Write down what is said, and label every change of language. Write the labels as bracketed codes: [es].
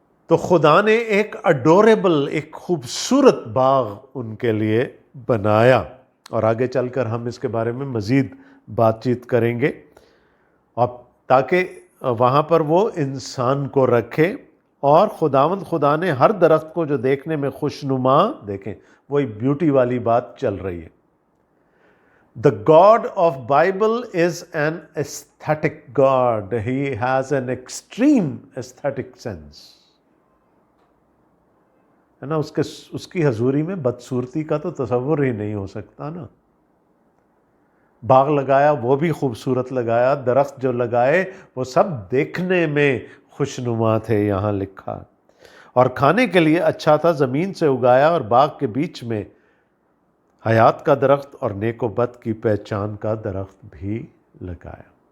[ur] تو خدا نے ایک اڈوریبل، ایک خوبصورت باغ ان کے لیے بنایا، اور آگے چل کر ہم اس کے بارے میں مزید بات چیت کریں گے، اور تاکہ وہاں پر وہ انسان کو رکھے۔ اور خداوند خدا نے ہر درخت کو جو دیکھنے میں خوشنما، دیکھیں وہی بیوٹی والی بات چل رہی ہے۔ [en] The God of Bible is an aesthetic God. He has an extreme aesthetic sense. [ur] ہے نا، اس کی حضوری میں بدصورتی کا تو تصور ہی نہیں ہو سکتا نا۔ باغ لگایا وہ بھی خوبصورت لگایا، درخت جو لگائے وہ سب دیکھنے میں خوشنما تھے، یہاں لکھا، اور کھانے کے لیے اچھا تھا، زمین سے اگایا، اور باغ کے بیچ میں حیات کا درخت اور نیک و بد کی پہچان کا درخت بھی لگایا۔